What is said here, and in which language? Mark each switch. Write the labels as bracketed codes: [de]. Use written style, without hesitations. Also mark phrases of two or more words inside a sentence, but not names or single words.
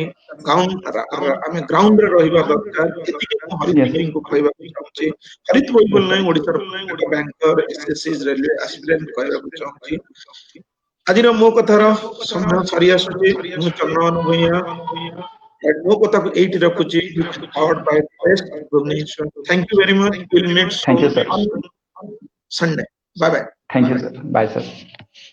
[or] ଆମେ ଗ୍ରାଉଣ୍ଡରେ ରହିବା ଦରକାର। ଏତିକି ମୁଁ ହରିତ ଭାଇଙ୍କୁ କହିବାକୁ ଚାହୁଁଛି। ହରିତ ଭାଇ ବୋଲି ନାହିଁ, ଓଡ଼ିଶାର ବ୍ୟାଙ୍କର, ଏସଏସସି, [en] railway aspirant [or] କହିବାକୁ ଚାହୁଁଛି। ଆଜିର ମୋ କଥାର ସମୟ ସରି ଆସୁଛି। ମୁଁ ଚନ୍ଦ୍ରଭାନୁ ଭୂୟାଁ ମୋ କଥାକୁ ଏଇଠି ରଖୁଛି। [en] Thank you very much. We'll meet soon on Sunday. Bye bye. Thank you, sir. Bye, sir.